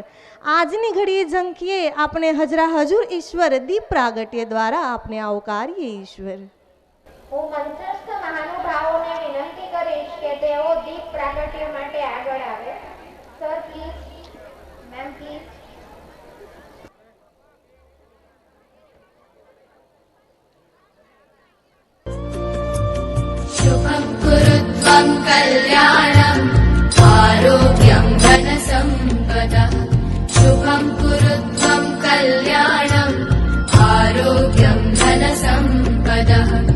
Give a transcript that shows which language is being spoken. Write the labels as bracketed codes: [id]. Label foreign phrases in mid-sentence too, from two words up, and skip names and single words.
[gu] આજની ઘડીએ ઝંખીએ આપણે હજરા હજુર ઈશ્વર, દીપ પ્રાગટ્ય દ્વારા આપને આવકારીએ ઈશ્વર. હું મંચસ્થ મહાનુભાવોને વિનંતી કરીશ કે તેઓ દીપ પ્રાગટ્ય માટે આગળ આવે. [en] Sir please, ma'am please. [sa] शुभं कुरुत्वं कल्याणं आरोग्यं धनसम्पदः. शुभं कुरुत्वं कल्याणं आरोग्यं धनसम्पदः.